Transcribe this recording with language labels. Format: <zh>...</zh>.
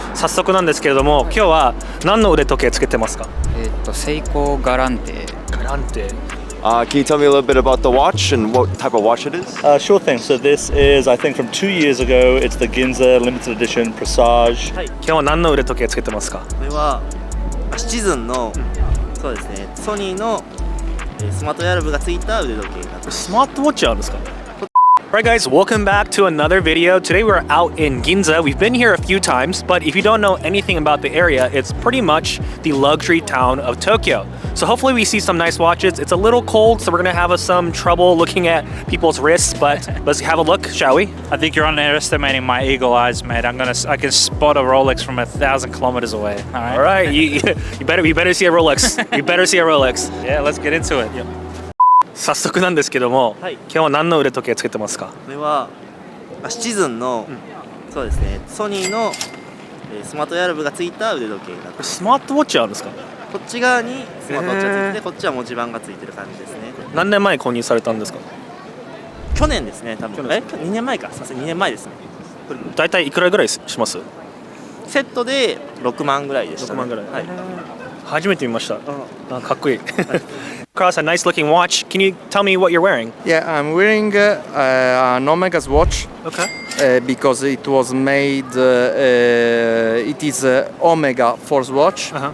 <ja>早速なんですけれども、今日は何の腕時計つけてますか？セイコーガランテ。ガランテ。</ja> <en>Can you tell me a little bit about the watch and what type of watch it is? Sure thing. So this is, I think, from 2 years ago. It's the Ginza limited edition Presage.</en> <ja>はい。今日は何の腕時計つけてますか？これはシチズンの、そうですね、ソニーのスマートウェアラブがついた腕時計になってます。スマートウォッチあるんですか？</ja> <en>Alright guys, welcome back to another video. Today we're out in Ginza. We've been here a few times, but if you don't know anything about the area, it's pretty much the luxury town of Tokyo. So hopefully we see some nice watches. It's a little cold, so we're gonna have some trouble looking at people's wrists, but let's have a look, shall we? I think you're underestimating my eagle eyes, mate. I can spot a Rolex from 1,000 kilometers away. All right, you better see a Rolex. You better see a Rolex. Yeah, let's get into it.</en> <ja>早速なんですけども、はい、今日は何の腕時計つけてますか？これはシチズンの、そうですね、ソニーのスマートウェアラブがついた腕時計になってます。スマートウォッチあるんですか？こっち側にスマートウォッチがついてて、こっちは文字盤がついてる感じですね。何年前購入されたんですか？去年ですね、多分。 2年前か、さすがに2年前ですね。これ大体いくらぐらいします？セットで6万ぐらいでした、ね。 6万ぐらい。はい。初めて見ました。あ、かっこいい。</ja> <en>Cross, a nice looking watch. Can you tell me what you're wearing? Yeah, I'm wearing an Omega's watch. Okay. Because it was made, it is Omega Force watch.</en>